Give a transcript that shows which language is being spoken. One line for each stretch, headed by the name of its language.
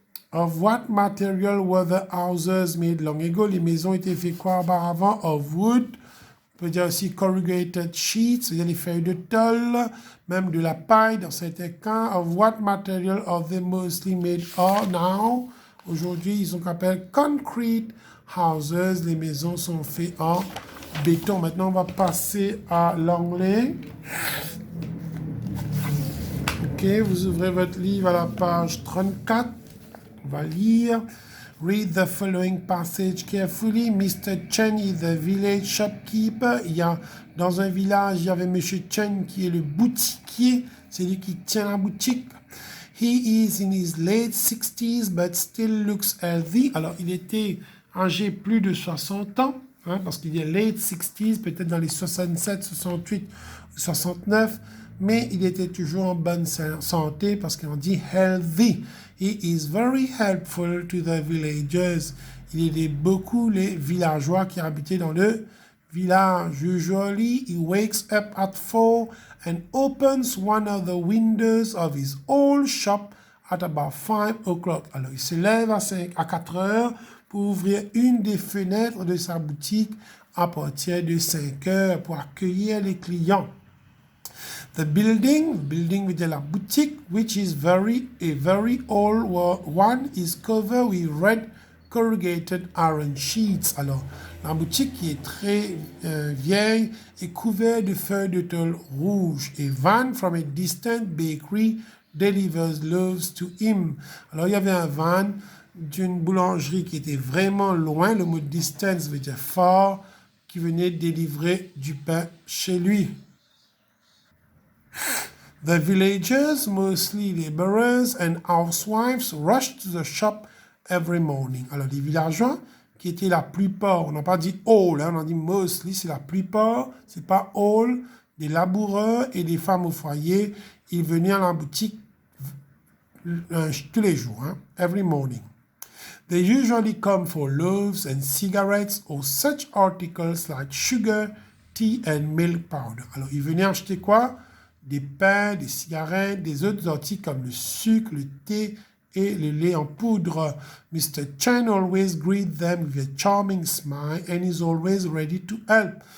English: Of what material were the houses made long ago?
French: Les maisons étaient faites quoi auparavant?
English: Of wood.
French: On peut dire aussi
English: corrugated sheets,
French: c'est-à-dire les feuilles de tôle, même de la paille dans certains cas.
English: Of what material are they mostly made now?
French: Aujourd'hui, ils sont appelés
English: concrete houses.
French: Les maisons sont faites en béton. Maintenant, on va passer à l'anglais. OK, vous ouvrez votre livre à la page 34. On va lire.
English: Read the following passage carefully. Mr. Chen is the village shopkeeper.
French: Dans un village, il y avait Monsieur Chen qui est le boutiquier. C'est lui qui tient la boutique.
English: He is in his late 60s but still looks healthy.
French: Alors, il était âgé plus de 60 ans, hein, parce qu'il est
English: late 60s,
French: peut-être dans les 67, 68, 69, mais il était toujours en bonne santé parce qu'on dit
English: healthy. He is very helpful to the villagers.
French: Il aidait beaucoup les villageois qui habitaient dans le village.
English: Usually, he wakes up at 4 and opens one of the windows of his old shop at about 5 o'clock.
French: Alors, il se lève à 4 heures pour ouvrir une des fenêtres de sa boutique à partir de 5 heures pour accueillir les clients.
English: The building with
French: la boutique,
English: which is a very old one, is covered with red corrugated iron sheets.
French: Alors, la boutique qui est très vieille est couverte de feuilles de tôle rouge.
English: A van from a distant bakery delivers loaves to him.
French: Alors, il y avait un van d'une boulangerie qui était vraiment loin. Le mot distance veut dire far, qui venait délivrer du pain chez lui.
English: The villagers, mostly laborers and housewives, rushed to the shop every morning.
French: Alors, les villageois, qui étaient la plupart, on n'a pas dit all, hein, on a dit mostly, c'est la plupart, c'est pas all, des laboureurs et des femmes au foyer, ils venaient à la boutique tous les jours, hein,
English: every morning. They usually come for loaves and cigarettes or such articles like sugar, tea and milk powder.
French: Alors, ils venaient acheter quoi? Des pains, des cigarettes, des autres articles comme le sucre, le thé et le lait en poudre.
English: Mr. Chen always greets them with a charming smile and is always ready to help.